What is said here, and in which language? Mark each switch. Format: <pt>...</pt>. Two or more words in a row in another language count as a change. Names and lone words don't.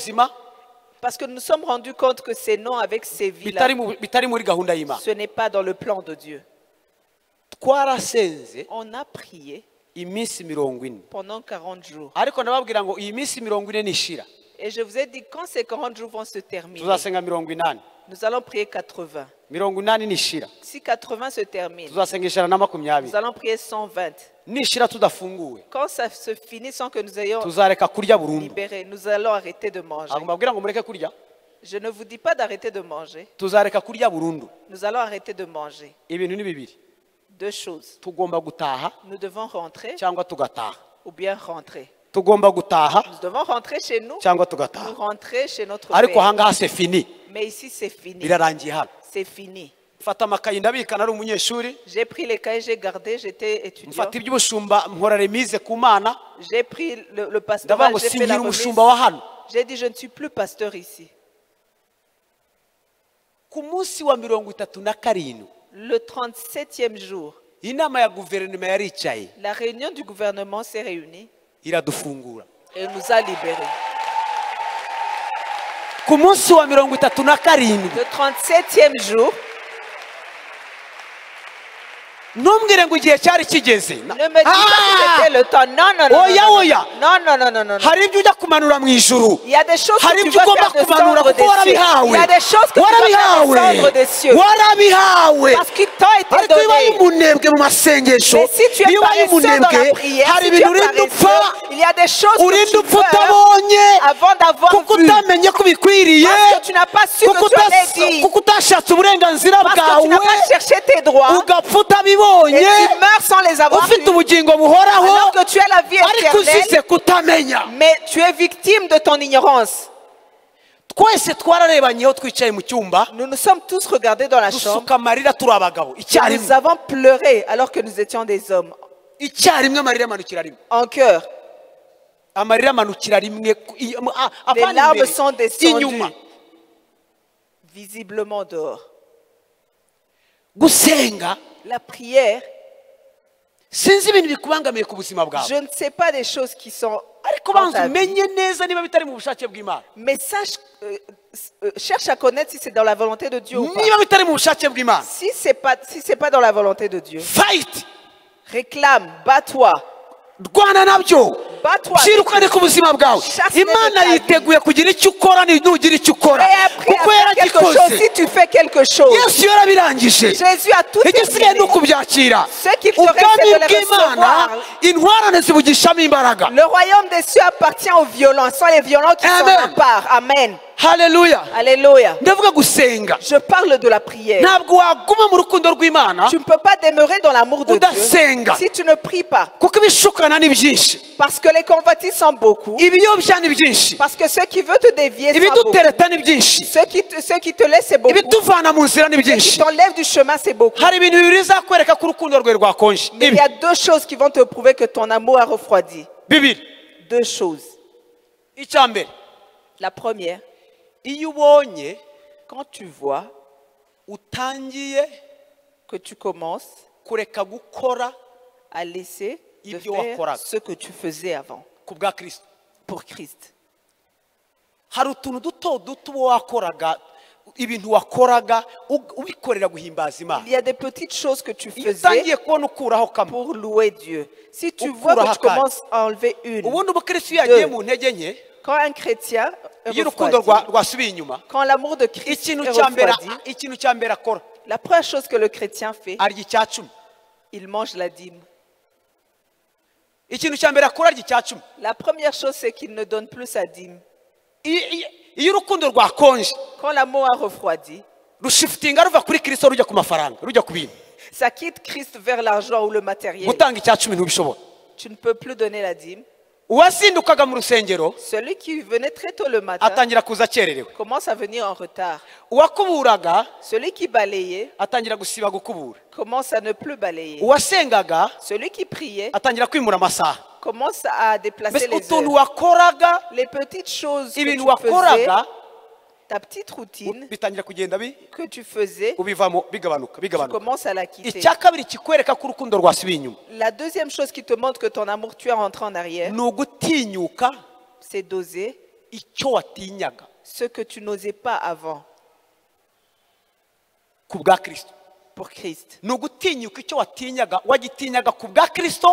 <rw>buzima</rw> <fr>parce que nous nous sommes rendus compte que ces noms avec ces vies-là,</fr> <rw>bitari muri gahunda y'imana</rw> <fr>ce n'est pas dans le plan de Dieu.</fr> <rw>twarasenze</rw> <fr>On a prié</fr> <rw>iminsi 40</rw> <fr>pendant 40 jours.</fr> <rw>ariko nababwira ngo iyi minsi 40 nishira</rw> <fr>Et je vous ai dit, quand ces 40 jours vont se terminer,</fr> <rw>tuzasenga 80</rw> <fr>nous allons prier 80.</fr> <rw>80 nishira</rw> <fr>Si 80 se termine,</fr> <rw>tuzasenga 120</rw> <fr>nous allons prier 120.</fr> <rw>nishira tudafunguwe</rw> <fr>Quand ça se finit sans que nous ayons</fr> <rw>tuzareka kurya burundu</rw> <fr>libéré, nous allons arrêter de manger.</fr> <rw>ntabwo mbabwira ngo mureke kurya</rw> <fr>Je ne vous dis pas d'arrêter de manger.</fr> <rw>tuzareka kurya burundu</rw> <fr>Nous allons arrêter de manger.</fr> <rw>ibintu ni bibiri</rw> <fr>Deux choses.</fr> <rw>tugomba gutaha</rw> <fr>Nous devons rentrer</fr> <rw>cyangwa tugataha</rw> <fr>ou bien rentrer.</fr> <rw>tugomba gutaha</rw> <fr>Nous devons rentrer chez nous</fr> <rw>cyangwa</rw> <fr>ou</fr> <rw>tugataha</rw> <fr>rentrer chez notre</fr> <rw>ariko</rw> <fr>père. ahangaha c'est fini Mais ici, c'est fini.</fr> <rw>birarangiye hano</rw> <fr>C'est fini.</fr> <rw>mfata amakayi ndabika nari umunyeshuri</rw> <fr>J'ai pris les cahiers, j'ai gardé, j'étais étudiant.</fr> <rw>mfata iby'ubushumba nkora remise ku mana</rw> <fr>J'ai pris le</fr> <rw>ndavuga</rw> <fr>pastoral,</fr> <rw>ngo</rw> <fr>j'ai fait la</fr> <rw>singira</rw> <fr>remise.</fr> <rw>umushumba wa hano.</rw> <fr>J'ai dit, je ne suis plus pasteur ici.</fr> <rw>Ku munsi wa 37</rw> <fr>Le 37e jour,</fr> <rw>inama ya guverinoma yaricaye</rw> <fr>la réunion du gouvernement s'est réunie</fr> <rw>iradufungura.</rw> <fr>et nous a libérés.</fr> <rw>Ku munsi wa 37</rw> <fr>Le 37e jour,</fr> <rw>ntumbwire ngo igihe cyari kigeze.</rw> <fr>ne me dis pas que c'était le temps. Non, non, non.</fr> <rw>Oya,</rw> <fr>non,</fr> <rw>oya.</rw> <fr>non, non, non, non, non, non.</fr> <rw>Hari ibyo ujya kumanura mu ijuru,</rw> <fr>Il y a des choses</fr> <rw>hari</rw> <fr>que tu</fr> <rw>ibyo</rw> <fr>vas</fr> <rw>ugomba</rw> <fr>faire</fr> <rw>kumanura</rw> <fr>descendre</fr> <rw>kuko</rw> <fr>des cieux. Il y</fr> <rw>warabihawe,</rw> <fr>a des choses que tu vas faire descendre des cieux.</fr> <rw>warabihawe.</rw> <fr>Parce qu'il t'a été</fr> <rw>Ariko iyo ubaye</rw> <fr>donné.</fr> <rw>umunebwe mu masengesho,</rw> <fr>Mais si tu es</fr> <rw>iyo ubaye</rw> <fr>paresseux dans</fr> <rw>umunebwe,</rw> <fr>la prière,</fr> <rw>hari</rw> <fr>si tu</fr> <rw>ibintu</rw> <fr>es</fr> <rw>urinda upfa,</rw> <fr>paresseux, il y a des choses que</fr> <rw>urinda</rw> <fr>tu</fr> <rw>upfa</rw> <fr>fais</fr> <rw>utabonye,</rw> <fr>avant d'avoir</fr> <rw>kuko</rw> <fr>vu.</fr> <rw>utamenye ko bikwiriye,</rw> <fr>Parce que tu n'as pas su</fr> <rw>kuko</rw> <fr>que tu allais dire.</fr> <rw>kuko utashatse uburenganzira</rw> <fr>Parce que tu n'as</fr> <rw>bwawe,</rw> <fr>pas cherché tes droits.</fr> <rw>ugapfa</rw> <fr>Et</fr> <rw>utabibonye,</rw> <fr>tu meurs sans les avoir</fr> <rw>ufite</rw> <fr>vus.</fr> <rw>ubugingo buhoraho,</rw> <fr>Alors que tu as la vie</fr> <rw>ariko uzize</rw> <fr>éternelle.</fr> <rw>kutamenya.</rw> <fr>Mais tu es victime de ton ignorance.</fr> <rw>Twese twararebanyeho twicaye mu cyumba,</rw> <fr>Nous nous sommes tous regardés dans la chambre.</fr> <rw>dusuka amarira turi abagabo</rw> <fr>Nous</fr> <rw>icyarimwe,</rw> <fr>avons pleuré alors que nous étions des hommes.</fr> <rw>icyarimwe amarira amanukira rimwe,</rw> <fr>En cœur.</fr> <rw>amarira amanukira rimwe,</rw> <fr>Les</fr> <rw>avana</rw> <fr>larmes</fr> <rw>imbere</rw> <fr>sont descendues.</fr> <rw>inyuma.</rw> <fr>Visiblement dehors.</fr> <rw>Gusenga</rw> <fr>La prière,</fr> <rw>sinzi ibintu bikubangamiye ku buzima bwawe,</rw> <fr>je ne sais pas des choses qui sont</fr> <rw>ariko</rw> <fr>dans</fr> <rw>banza</rw> <fr>ta vie.</fr> <rw>umenye neza niba bitari mu bushake bw'Imana.</rw> <fr>Mais sache, cherche à connaître si c'est dans la volonté de Dieu ou pas.</fr> <rw>Niba bitari mu bushake bw'Imana,</rw> <fr>Si c'est pas dans la volonté de Dieu,</fr> <rw>fight,</rw> <fr>réclame, bats-toi.</fr> <rw>rwana nabyo,</rw> <fr>Bats-toi.</fr> <rw>byirukane ku buzima bwawe. Imana yiteguye kugira icyo ukora nugira icyo ukora,</rw> <fr>Et après,</fr> <rw>kuko</rw> <fr>à faire quelque chose,</fr> <rw>yaragikoze.</rw> <fr>si tu fais quelque chose,</fr> <rw>Yesu yarabirangije,</rw> <fr>Jésus a tout</fr> <rw>igisigaye ni</rw> <fr>terminé.</fr> <rw>ukubyakira.</rw> <fr>Ce qu'il te reste,</fr> <rw>Ubwami</rw> <fr>c'est de le</fr> <rw>bw'Imana</rw> <fr>recevoir.</fr> <rw>intwarane zibugishamo imbaraga.</rw> <fr>Le royaume des cieux appartient aux violents, ce sont les violents qui s'en</fr> <rw>Amen.</rw> <fr>emparent. Amen.</fr> <rw>Haleluya.</rw> <fr>Alléluia.</fr> <rw>Ndavuga gusenga,</rw> <fr>Je parle de la prière.</fr> <rw>ntabwo waguma mu rukundo rw'Imana</rw> <fr>Tu ne peux pas demeurer dans l'amour de</fr> <rw>udasenga,</rw> <fr>Dieu si tu ne pries pas.</fr> <rw>kuko ibishukana ni byinshi,</rw> <fr>Parce que les convoitises sont beaucoup.</fr> <rw>ibiyobya ni byinshi,</rw> <fr>Parce que ceux qui veulent te dévier sont beaucoup.</fr> <rw>ibidutereta ni byinshi,</rw> <fr>Ceux qui te laissent, c'est beaucoup.</fr> <rw>ibituvana mu nzira ni</rw> <fr>Ceux qui</fr> <rw>byinshi.</rw> <fr>t'enlèvent du chemin, c'est beaucoup.</fr> <rw>Hari ibintu bibiri bizakwereka ko urukundo rwawe rwakonje.</rw> <fr>Mais il y a deux choses qui vont te prouver que ton amour a refroidi.</fr> <rw>Bibiri.</rw> <fr>Deux choses.</fr> <rw>Icya mbere,</rw> <fr>La première,</fr> <rw>iyo ubonye</rw> <fr>quand tu vois</fr> <rw>utangiye</rw> <fr>que tu commences</fr> <rw>kureka gukora</rw> <fr>à laisser de</fr> <rw>Ibyo</rw> <fr>faire</fr> <rw>wakoraga.</rw> <fr>ce que tu faisais avant</fr> <rw>ku bwa Kristo,</rw> <fr>pour Christ.</fr> <rw>hari utuntu duto duto uba wakoraga, ibintu wakoraga ubikorera guhimbaza Imana.</rw> <fr>Il y a des petites choses que tu</fr> <rw>Iyo</rw> <fr>faisais</fr> <rw>utangiye kubona ukuraho kamwe,</rw> <fr>pour louer Dieu. Si tu Ou vois pour que tu</fr> <rw>Hakari.</rw> <fr>commences à enlever une,</fr> <rw>ubundi ubukristo iyo yagiye mu ntege nke,</rw> <fr>quand un chrétien est</fr> <rw>iyo urukundo</rw> <fr>refroidi,</fr> <rw>rwasubiye inyuma,</rw> <fr>quand l'amour de Christ</fr> <rw>ikintu</rw> <fr>est</fr> <rw>cya mbere</rw> <fr>refroidi,</fr> <rw>ikintu cya mbere akora</rw> <fr>la première chose que le chrétien fait,</fr> <rw>arya icya cumi.</rw> <fr>il mange la dîme.</fr> <rw>Ikintu cya mbere akora arya icya cumi.</rw> <fr>La première chose, c'est qu'il ne donne plus sa dîme.</fr> <rw>Iyo urukundo rwakonje,</rw> <fr>Quand l'amour a refroidi,</fr> <rw>rushifitinga ruva kuri Kristo rujya ku mafaranga, rujya ku bintu.</rw> <fr>ça quitte Christ vers l'argent ou le matériel.</fr> <rw>Gutanga icya cumi ntubishobora.</rw> <fr>Tu ne peux plus donner la dîme.</fr> <rw>Uwazindukaga mu rusengero</rw> <fr>Celui qui venait très tôt le matin</fr> <rw>atangira kuza akererewe,</rw> <fr>commence à venir en retard.</fr> <rw>uwakuburaga</rw> <fr>Celui qui balayait</fr> <rw>atangira gusiba gukubura,</rw> <fr>commence à ne plus balayer.</fr> <rw>uwasengaga</rw> <fr>Celui qui priait</fr> <rw>atangira kwimura amasaha.</rw> <fr>commence à déplacer</fr> <rw>Mbese</rw> <fr>les</fr> <rw>utuntu</rw> <fr>heures.</fr> <rw>wakoraga,</rw> <fr>Les petites choses que</fr> <rw>ibintu</rw> <fr>tu faisais,</fr> <rw>wakoraga</rw> <fr>ta petite routine</fr> <rw>bitangira kugenda</rw> <fr>que tu faisais,</fr> <rw>ubivamo bigabanuka</rw> <fr>tu</fr> <rw>bigabanuka.</rw> <fr>commences à la quitter.</fr> <rw>Icya kabiri kikwereka ko urukundo rwasubiye inyuma</rw> <fr>La deuxième chose qui te montre que ton amour, tu es rentré en arrière,</fr> <rw>ni ugutinyuka</rw> <fr>c'est d'oser</fr> <rw>icyo watinyaga</rw> <fr>ce que tu n'osais pas avant</fr> <rw>ku bwa Kristo.</rw> <fr>pour Christ.</fr> <rw>Ni ugutinyuka icyo wagitinyaga ku bwa Kristo.</rw>